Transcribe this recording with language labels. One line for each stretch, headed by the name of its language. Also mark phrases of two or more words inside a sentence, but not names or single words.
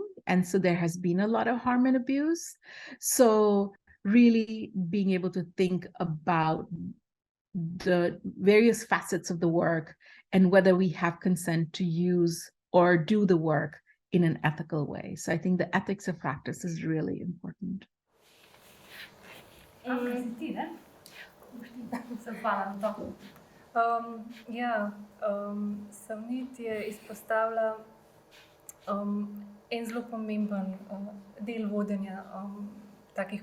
English: And so there has been a lot of harm and abuse. So really being able to think about the various facets of the work and whether we have consent to use or do the work in an ethical way. So I think the ethics of practice is really important.
Slovenian: Savnit je izpostavila en zelo pomemben del vodenja takih